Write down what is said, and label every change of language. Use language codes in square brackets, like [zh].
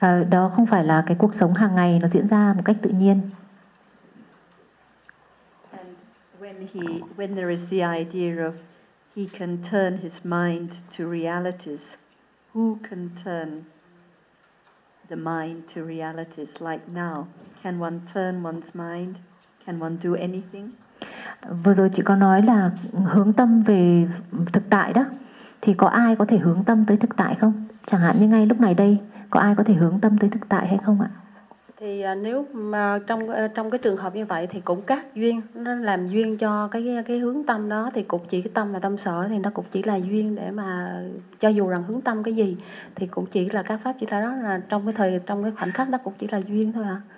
[vi] Đó không phải là cái cuộc sống hàng ngày nó diễn ra một cách tự nhiên. [en] And when there is the idea of he can turn his mind to realities, who can turn the mind to realities like now? Can one turn one's mind? Can one do anything? [vi] Vừa rồi chị có nói là hướng tâm về thực tại đó, thì có ai có thể hướng tâm tới thực tại không? Chẳng hạn như ngay lúc này đây, có ai có thể hướng tâm tới thực tại hay không ạ? Thì nếu mà trong cái trường hợp như vậy thì cũng các duyên, nó làm duyên cho cái hướng tâm đó, thì cũng chỉ cái tâm và tâm sở thì nó cũng chỉ là duyên để mà cho dù rằng hướng tâm cái gì thì cũng chỉ là các pháp chỉ ra đó, là trong cái thời, trong cái khoảnh khắc đó cũng chỉ là duyên thôi ạ.